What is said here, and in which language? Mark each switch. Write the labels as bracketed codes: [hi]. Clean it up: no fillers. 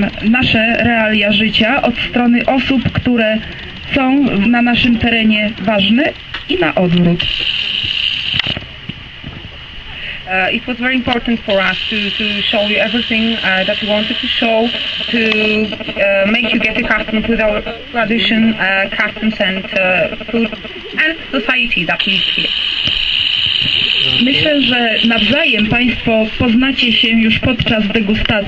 [pl] Nasze realia życia od strony osób, które są na naszym terenie ważne i na odwrót. [en] It was very important for us to show you everything that we wanted to show, to make you get accustomed with our tradition, customs and food and society that lives here. [pl] Myślę, że nawzajem Państwo poznacie się już podczas degustacji.